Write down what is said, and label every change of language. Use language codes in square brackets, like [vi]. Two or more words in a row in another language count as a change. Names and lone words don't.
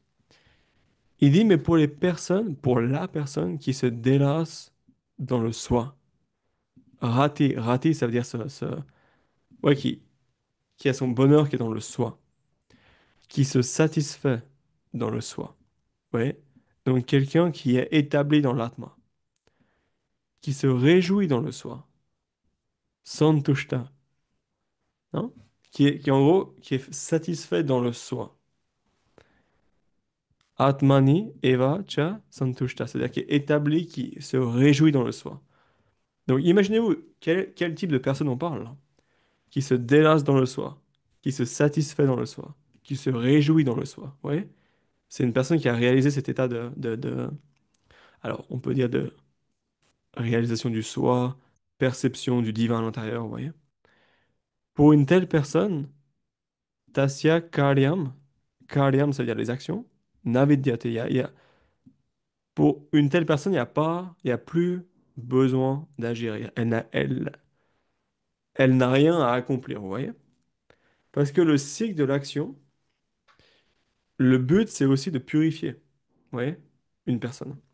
[fr] Il dit, mais pour les personnes, pour la personne qui se délasse dans le soi, rati, ça veut dire ouais, qui a son bonheur qui est dans le soi, qui se satisfait dans le soi. Ouais. Donc quelqu'un qui est établi dans l'atma, qui se réjouit dans le soi, santushta, hein? Qui en gros, qui est satisfait dans le soi. [sa] Atmani eva cha santushta, [fr] c'est-à-dire qui est établi, qui se réjouit dans le soi. Donc imaginez-vous quel type de personne on parle là, qui se délasse dans le soi, qui se satisfait dans le soi, qui se réjouit dans le soi. Vous voyez? C'est une personne qui a réalisé cet état alors on peut dire de réalisation du soi, perception du divin à l'intérieur, vous voyez? Pour une telle personne, [sa] tasya karyam, karyam, [fr] ça veut dire les actions, navidyate, pour une telle personne, il y a plus besoin d'agir. Elle n'a rien à accomplir, vous voyez? Parce que le cycle de l'action, le but, c'est aussi de purifier, vous voyez, une personne.